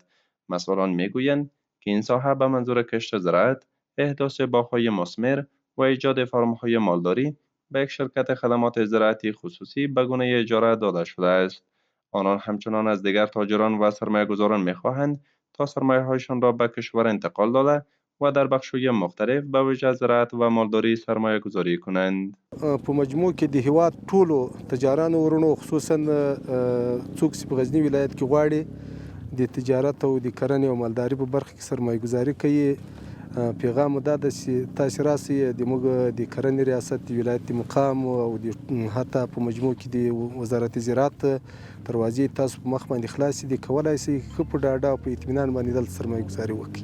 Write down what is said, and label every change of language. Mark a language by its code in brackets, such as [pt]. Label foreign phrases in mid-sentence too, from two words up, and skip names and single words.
[fa] مسئولان میگویند که این ساحه به منظور کشت زراعت، احداث باغ‌های مثمر و ایجاد فرم‌های مالداری به یک شرکت خدمات زراعتی خصوصی به گونه اجاره داده شده است. آنان همچنان از دیگر تاجران و سرمایه‌گذاران می‌خواهند تا سرمایه‌هایشان را به کشور انتقال داده و در بخش‌های مختلف به ویژه زراعت و مالداری سرمایه‌گذاری کنند. [ps] په مجموع کې د هیواد ټولو تجارانو ورونو خصوصا څوک چې په غزني ولایت کې غواړي د تجارت او د کرنې او مالداري په برخه کې سرمایه ګزاري کوي. پیغام مو دا ده چې تاسې راسئ د موږ د کرنې ریاست د ولایت د مقام او د حتی په مجموع کې د [fa] وزارت زراعت [ps] دروازې تاسو په مخ باندې خلاصې دي، کولی شئ ښه په ډاډه او په اطمینان باندې دلته سرمایه ګزاري وکړئ.